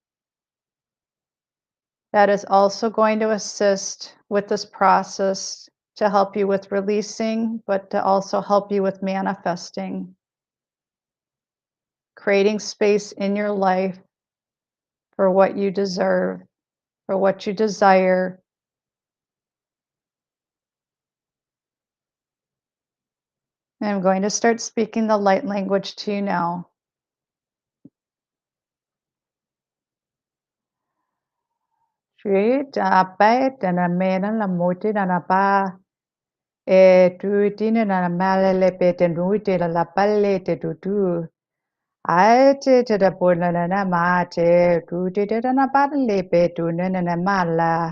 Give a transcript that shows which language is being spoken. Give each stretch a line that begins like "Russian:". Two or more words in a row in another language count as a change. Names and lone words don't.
English: That is also going to assist with this process to help you with releasing, but to also help you with manifesting, creating space in your life for what you deserve, for what you desire. And I'm going to start speaking the light language to you now. Shri ta pai ta na me na la mo ti na pa e tu ti na ma le pe te nu te la pa le te tu. Ai te da po na ma te tu te na pa le pe tu na ma la.